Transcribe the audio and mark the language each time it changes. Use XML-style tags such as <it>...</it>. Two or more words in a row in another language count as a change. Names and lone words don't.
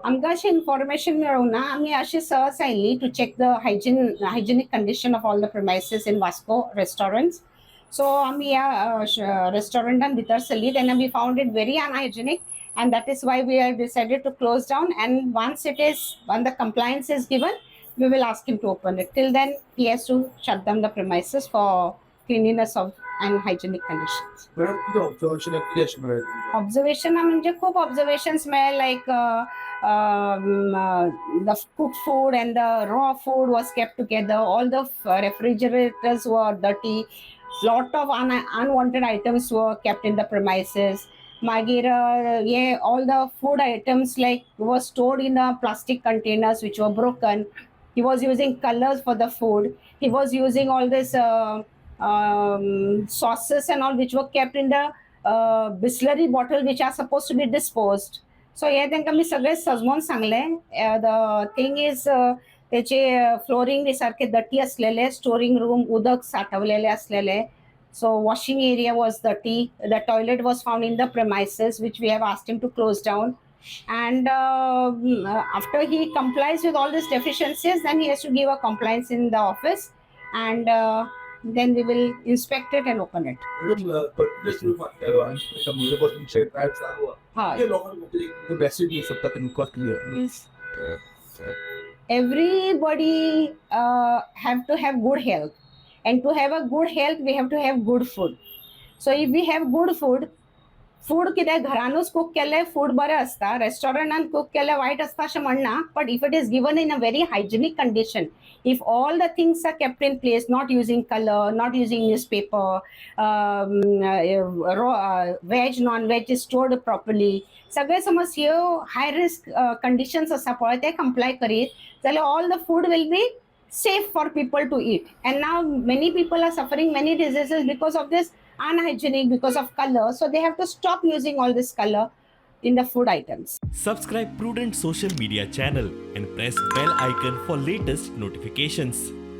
<kok>आमकां अशी इन्फॉर्मेशन मेळूंक ना. आमी अशी सहज आयिल्ली</kok> <en>to check the hygienic condition of all the premises in Vasco restaurants.</en> <kok>सो आमी ह्या रेस्टॉरंटान भितर सरली तेन्ना</kok> <en>we found it very unhygienic, and that is why we have decided to close down. And once the compliance is given, we will ask him to open it. Till then he has to shut down the premises for cleanliness of and hygienic conditions.</en> <mr>मॅडम किती ऑब्झर्वेशन किती अशी मिळाली?</mr> <kok>ऑब्झर्वेशन म्हणजे खूप ऑब्झर्वेशन्स मेळ्ळे,</kok> <en>लायक the cooked food and the raw food was kept together. All the refrigerators were dirty. Lot of unwanted items were kept in the premises. Magir, all the food items like were stored in the plastic containers which were broken. He was using colors for the food. He was using all this sauces and all which were kept in the Bisleri bottle which are supposed to be disposed.</en> <kok>So हे तांकां मी सगळे सजमोन सांगले.</kok> <en>the thing is</en> <mr>त्याचे फ्लोरिंग बी सारखे दटी असलेले,</mr> <en>storing room</en> <mr>उदक साठवलेले असलेले.</mr> <en>So washing area was dirty. The toilet was found in the premises, which we have asked him to close down. And after he complies with all these deficiencies, then he has to give a compliance in the office, and then we will inspect it and open it. Everybody have to have good health. And to have a good health, we have to have good food. So if we have good food</en> <kok>कितें घरानूच कूक केले फूड बरें असता, रेस्टॉरंटान कूक केले वायट असता अशें म्हणना.</kok> <en>but if it is given in a very hygienic condition, if all the things are kept in place, not using colour, not using newspaper, veg non veg is stored properly,</en> <kok>सगळे समज ह्यो हाय रिस्क कंडिशन्स आसा पळय ते कंप्लाय करीत जाल्यार</kok> <en>all the food will be safe for people to eat. And now many people are suffering many diseases because of this unhygienic, because of color. So they have to stop using all this color in the food items. Subscribe Prudent social media channel and press bell icon for latest notifications.</en>